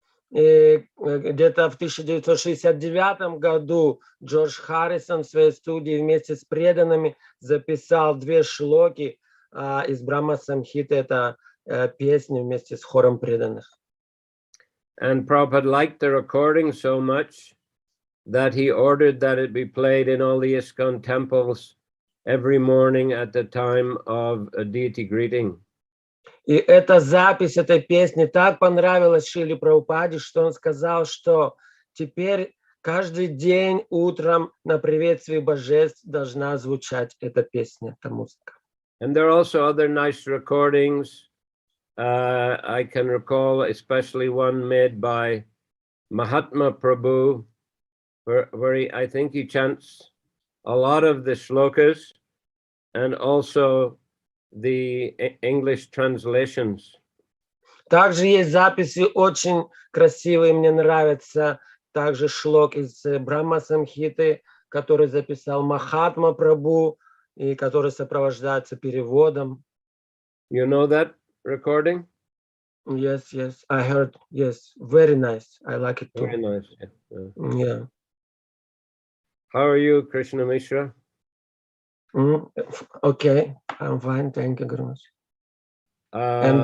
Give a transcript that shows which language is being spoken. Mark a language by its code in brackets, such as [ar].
[ru] И где-то в 1969 году Джордж Харрисон в своей студии вместе с преданными записал 2 шлоки из Брахма Самхиты, это песни вместе с хором преданных. [en] And Prabhupada liked the recording so much that he ordered that it be played in all the ISKCON temples every morning at the time of a deity greeting. [ru] И эта запись этой песни так понравилась Шриле Прабхупаде, что он сказал, что теперь каждый день утром на приветствии божеств должна звучать эта песня, эта музыка. [en] And there are also other nice recordings. I can recall especially one made by Mahatma Prabhu, where I think he chants a lot of the shlokas and also the English translations. [ru] Также есть записи очень красивые, мне нравятся также шлок из Брахма Самхиты, который записал Махатма Прабху и который сопровождается переводом. [en] You know that recording? Yes, yes, I heard. Yes, very nice. I like it too. Very nice. Yeah. How are you, Krishna Mishra? Okay, I'm fine. Thank you very much. And